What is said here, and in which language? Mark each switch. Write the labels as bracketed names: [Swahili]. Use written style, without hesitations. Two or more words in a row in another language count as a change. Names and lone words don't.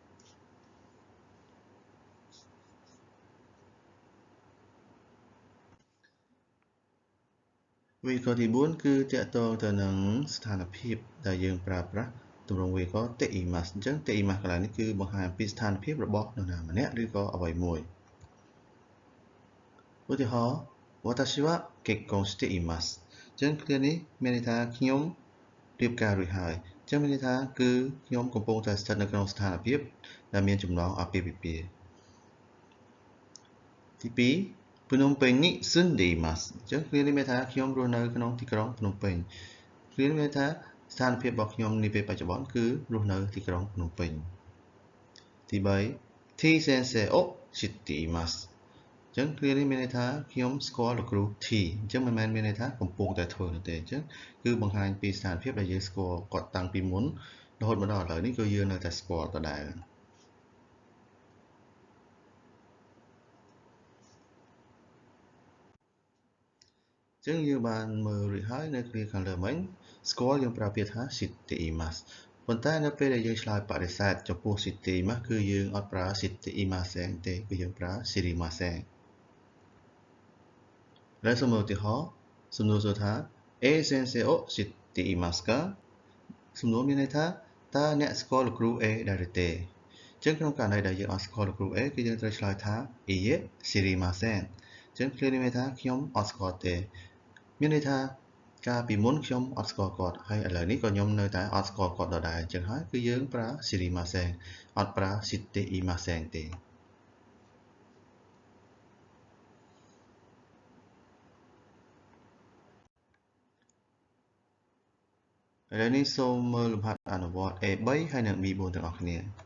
[Khmer] វេយ្យាករណ៍ទី4គឺទាក់ទងទៅនឹងស្ថានភាពដែលយើងប្រើប្រាស់ទម្រង់វេយ្យាករណ៍ teimasu អញ្ចឹង teimasu កន្លែងនេះគឺបង្ហាញអំពីស្ថានភាពរបស់នរណាម្នាក់ឬក៏អ្វីមួយ ឧទាហរណ៍ [Japanese] 私は結婚しています [Khmer] អញ្ចឹងគ្រានេះមានន័យថាខ្ញុំរៀបការរួចហើយអញ្ចឹងមានន័យថាគឺខ្ញុំកំពុងតែស្ថិតនៅក្នុងស្ថានភាពដែលមានចំណងអាពាហ៍ពិពាហ៍ទី2 ភ្នំ ពេញនេះស៊ុនដេម៉ាស់អញ្ចឹងគ្រានេះមានថាខ្ញុំរស់នៅក្នុងទីក្រុងភ្នំពេញគ្រានេះមានថាស្ថានភាពរបស់ខ្ញុំនាពេលបច្ចុប្បន្នគឺរស់នៅទីក្រុងភ្នំពេញទី3 [Japanese] T先生を知っています [Khmer] អញ្ចឹងគ្រានេះមានន័យថាខ្ញុំស្គាល់លោកគ្រូ T អញ្ចឹងមិនមែនមានន័យថាកំពុងតែធ្វើនោះទេអញ្ចឹងគឺបង្ហាញពីស្ថានភាពដែលយើងស្គាល់គាត់តាំងពីមុនរហូតមកដល់ឥឡូវនេះគឺយើងនៅតែស្គាល់ដដែល អញ្ចឹងយើងបានមើលរួចហើយនៅគ្រាខាងលើមិញស្គាល់យើងប្រើពាក្យថា [Japanese] 知っています [Khmer] ប៉ុន្តែនៅពេលដែលយើងឆ្លើយបដិសេធចំពោះ [Japanese] 知っています [Khmer] គឺយើងអត់ប្រើ [Japanese] 知っていません [Khmer] ទេគឺយើងប្រើ shirimasen ហើយសូមមើលឧទាហរណ៍សំណួរសួរថា [Japanese] A先生を知っていますか [Khmer] សំណួរមានន័យថាតើអ្នកស្គាល់លោកគ្រូ A ដែរឬ ទេអញ្ចឹងក្នុងករណីដែលយើងអត់ស្គាល់លោកគ្រូ A គឺយើងត្រូវឆ្លើយថា [Japanese] いいえ知りません [Khmer] អញ្ចឹង គ្រានេះមានន័យថាខ្ញុំអត់ស្គាល់ទេមានន័យថាកាលពីមុនខ្ញុំអត់ស្គាល់គាត់ហើយឥឡូវនេះក៏ខ្ញុំនៅតែអត់ស្គាល់គាត់ដដែលអញ្ចឹងហើយគឺយើងប្រើ shirimasen អត់ប្រើ [Japanese] 知っていません [Khmer] ទេឥឡូវនេះសូមមើលលំហាត់អនុវត្ត A3 ហើយនិង B4 ទាំងអស់គ្នា